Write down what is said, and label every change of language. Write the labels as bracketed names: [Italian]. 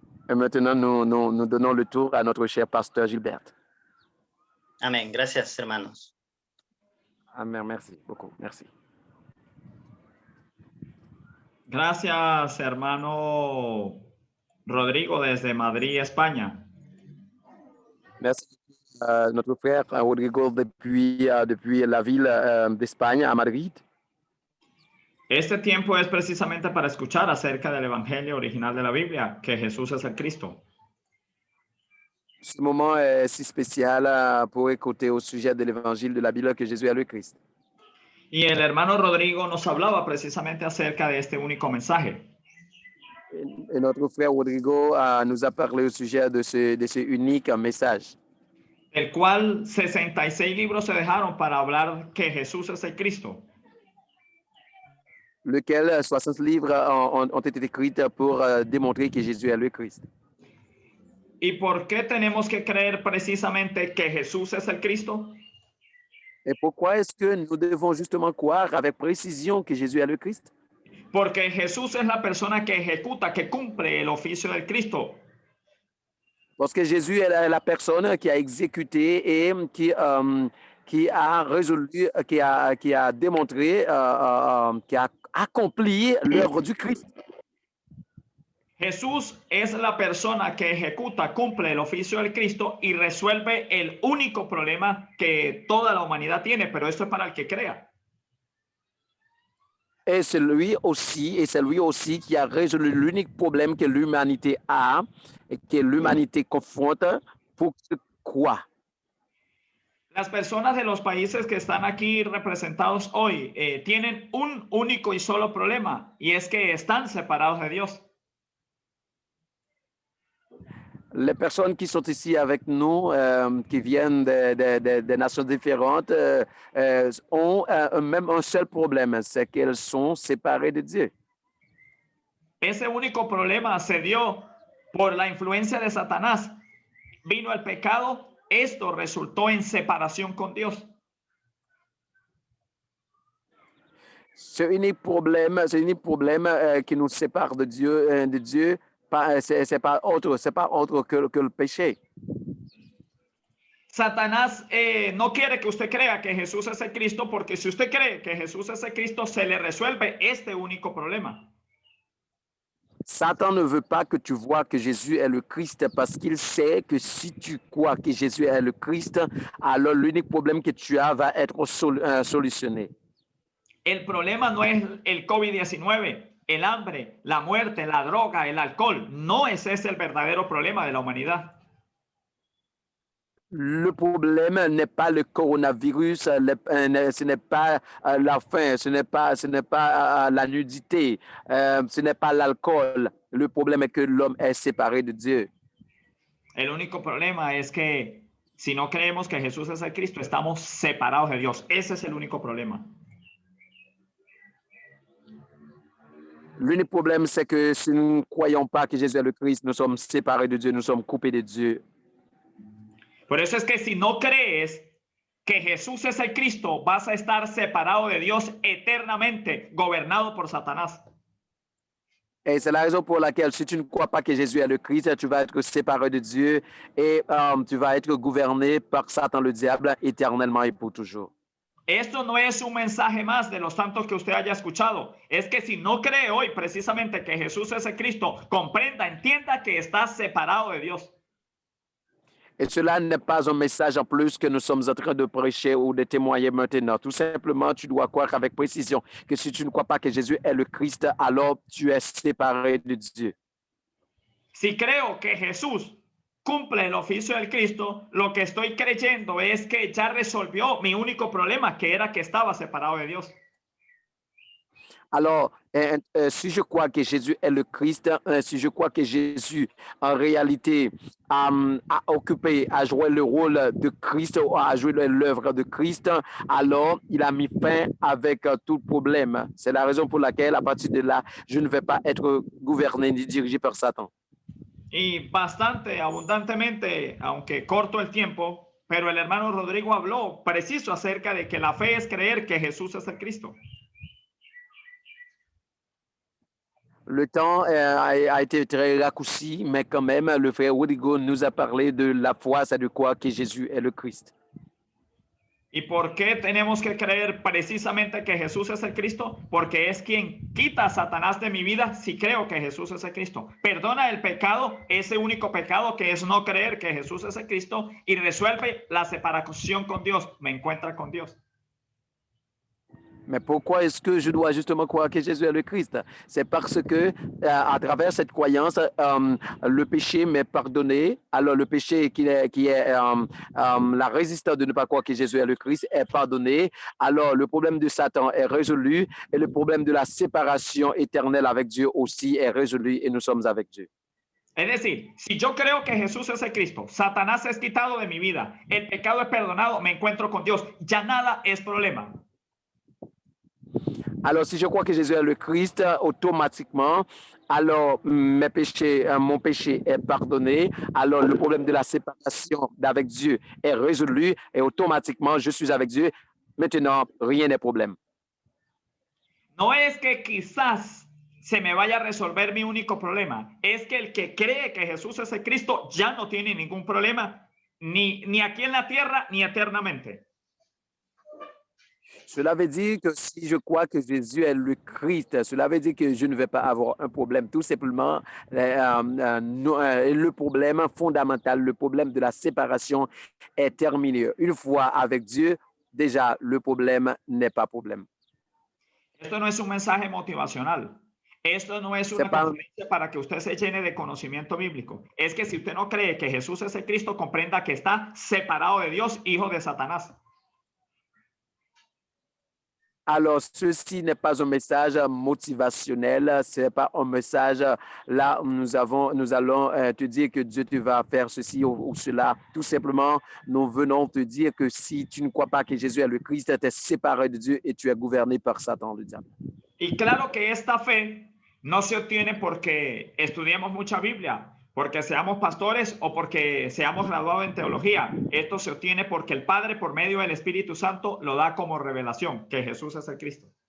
[French] Et maintenant, nous donnons le tour à notre cher pasteur Gilbert. [Spanish] Amén. Gracias, hermanos. [French] Amen. Merci beaucoup. Merci. [Spanish] Gracias, hermano Rodrigo, desde Madrid, España. [French] Merci. Notre frère Rodrigo depuis la ville d'Espagne, à Madrid. [Spanish] Este tiempo es precisamente para escuchar acerca del Evangelio original de la Biblia, que Jesús es el Cristo. [French] Ce moment est si spécial pour écouter au sujet de l'évangile de la Bible que Jésus est le Christ. [Spanish] Y el hermano Rodrigo nos hablaba precisamente acerca de este único mensaje. [French] Et notre frère Rodrigo nous a parlé au sujet de ce unique message. [Spanish] El cual 66 libros se dejaron para hablar que Jesús es el Cristo. [French] Lequel 60 livres ont été écrits pour démontrer que Jésus est le Christ. [Spanish] ¿Y por qué tenemos que creer precisamente que Jesús es el Cristo? [French] Et pourquoi est-ce que nous devons justement croire avec précision que Jésus est le Christ? [Spanish] Porque Jesús es la persona que ejecuta, que cumple el oficio del Cristo. [French] Parce que Jésus est la personne qui a exécuté et qui a résolu, qui a démontré, qui a accompli l'œuvre du Christ. [Spanish] Jesús es la persona que ejecuta, cumple el oficio del Cristo y resuelve el único problema que toda la humanidad tiene, pero esto es para el que crea. [French] Et c'est lui aussi qui a résolu l'unique problème que l'humanité a et que l'humanité confronte pour que croire. [Spanish] Las personas de los países que están aquí representados hoy tienen un único y solo problema, y es que están separados de Dios. [French] Les personnes qui sont ici avec nous, qui viennent de nations différentes, ont même un seul problème, c'est qu'elles sont séparées de Dieu. [Spanish] Ese único problema se dio por la influencia de Satanás. Vino el pecado, esto resultó en separación con Dios. [French] Ce unique problème qui nous sépare de Dieu, c'est pas autre que le péché. [Spanish] Satanás no quiere que usted crea que Jesús es el Cristo, porque si usted cree que Jesús es el Cristo, se le resuelve este único problema. [French] Satan ne veut pas que tu vois que Jésus est le Christ parce qu'il sait que si tu crois que Jésus est le Christ, alors l'unique problème que tu as va être solutionné. [Spanish] El problema no es el COVID-19, el hambre, la muerte, la droga, el alcohol. No es ese el verdadero problema de la humanidad. [French] Le problème n'est pas le coronavirus, ce n'est pas la faim, ce n'est pas la nudité, ce n'est pas l'alcool. Le problème est que l'homme est séparé de Dieu. [Spanish] El único problema es que si no creemos que Jesús es el Cristo, estamos separados de Dios. Ese es el único problema. [French] L'unique problème, c'est que si nous ne croyons pas que Jésus est le Christ, nous sommes séparés de Dieu, nous sommes coupés de Dieu. [Spanish] Por eso es que si no crees que Jesús es el Cristo, vas a estar separado de Dios eternamente, gobernado por Satanás. [French] Et c'est la raison pour laquelle, si tu ne crois pas que Jésus est le Christ, tu vas être séparé de Dieu et tu vas être gouverné par Satan, le diable, éternellement et pour toujours. [Spanish] Esto no es un mensaje más de los tantos que usted haya escuchado. Es que si no cree hoy precisamente que Jesús es el Cristo, comprenda, entienda que está separado de Dios. [French] Et cela n'est pas un message en plus que nous sommes en train de prêcher ou de témoigner maintenant. Tout simplement, tu dois croire avec précision que si tu ne crois pas que Jésus est le Christ, alors tu es séparé de Dieu. [Spanish] Si creo que Jesús cumple el oficio del Cristo, lo que estoy creyendo es que ya resolvió mi único problema, que era que estaba separado de Dios. [French] Alors, si je crois que Jésus est le Christ, si je crois que Jésus, en réalité, a occupé, a joué le rôle de Christ, a joué l'œuvre de Christ, alors il a mis fin avec tout problème. C'est la raison pour laquelle, à partir de là, je ne vais pas être gouverné ni dirigé par Satan. [Spanish] Y bastante abundantemente, aunque corto el tiempo, pero el hermano Rodrigo habló preciso acerca de que la fe es creer que Jesús es el Cristo. [French] Le temps a été très raccourci, mais quand même, le frère Rodrigo nous a parlé de la foi, c'est de quoi que Jésus est le Christ. [Spanish] ¿Y por qué tenemos que creer precisamente que Jesús es el Cristo? Porque es quien quita a Satanás de mi vida si creo que Jesús es el Cristo. Perdona el pecado, ese único pecado que es no creer que Jesús es el Cristo, y resuelve la separación con Dios. Me encuentra con Dios. [French] Mais pourquoi est-ce que je dois justement croire que Jésus est le Christ? C'est parce que à travers cette croyance, le péché m'est pardonné. Alors le péché qui est la résistance de ne pas croire que Jésus est le Christ est pardonné. Alors le problème de Satan est résolu et le problème de la séparation éternelle avec Dieu aussi est résolu et nous sommes avec Dieu. [Spanish] Es decir, si yo creo que Jesús es el Cristo, Satanás es quitado de mi vida, el pecado es perdonado, me encuentro con Dios, ya nada es problema. [French] Alors, si je crois que Jésus est le Christ, automatiquement, alors mon péché est pardonné. Alors, le problème de la séparation avec Dieu est résolu et automatiquement, je suis avec Dieu. Maintenant, rien n'est problème. [Spanish] No es que quizás se me vaya a resolver mi único problema, es que el que cree que Jesús es el Cristo ya no tiene ningún problema, ni aquí en la tierra, ni eternamente. [French] Cela veut dire que si je crois que Jésus est le Christ, cela veut dire que je ne vais pas avoir un problème. Tout simplement, le problème fondamental, le problème de la séparation est terminé. Une fois avec Dieu, déjà, le problème n'est pas problème. [Spanish] Esto no es un mensaje motivacional. Esto no es una conferencia para que usted se llene de conocimiento bíblico. Es que si usted no cree que Jesús es el Cristo, comprenda que está separado de Dios, hijo de Satanás. [French] Alors, ceci n'est pas un message motivationnel, ce n'est pas un message là où nous allons te dire que Dieu te va faire ceci ou cela. Tout simplement, nous venons te dire que si tu ne crois pas que Jésus est le Christ, tu es séparé de Dieu et tu es gouverné par Satan, le diable. [Spanish] Y claro que esta fe no se obtiene porque estudiemos mucha Biblia, porque seamos pastores o porque seamos graduados en teología. Esto se obtiene porque el Padre, por medio del Espíritu Santo, lo da como revelación, que Jesús es el Cristo.